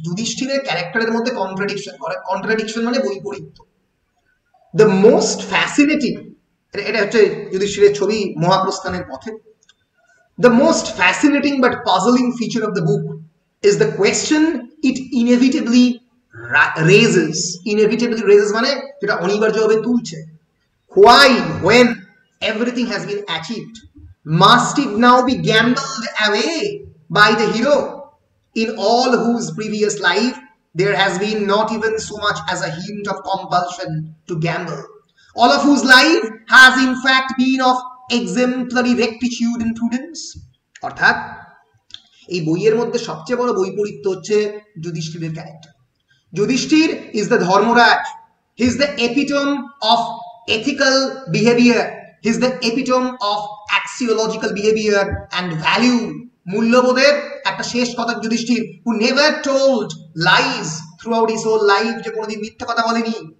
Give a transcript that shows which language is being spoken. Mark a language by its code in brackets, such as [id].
[bn] যুধিষ্ঠিরের ক্যারেক্টারের মধ্যে কন্ট্রাডিকশন করে। কন্ট্রাডিকশন মানে বৈপরীত্য। দ্য মোস্ট ফ্যাসিনেটিং, এটা হচ্ছে যুধিষ্ঠিরের ছবি মহাপ্রস্থানের পথে। [en] The most fascinating but puzzling feature of the book is the question it inevitably raises. Inevitably raises [bn] মানে যেটা অনিবার্যভাবে তুলছে। [en] Why, when everything has been achieved, Must it now be gambled away by the hero, in all whose previous life there has been not even so much as a hint of compulsion to gamble, all of whose life has in fact been of exemplary rectitude and prudence? [bn] অর্থাৎ এই বইয়ের মধ্যে সবচেয়ে বড় বৈপরীত্য হচ্ছে যুধিষ্ঠিরের character. [en] Yudhishthira is the Dharmaraj, he is the epitome of ethical behavior, he is the epitome of axiological behavior and value, [bn] মূল্যবোধের একটা শেষ কথা Yudhishthir, [en] who never told lies throughout his whole life, [bn] যে কোনোদিন মিথ্যা কথা বলেনি।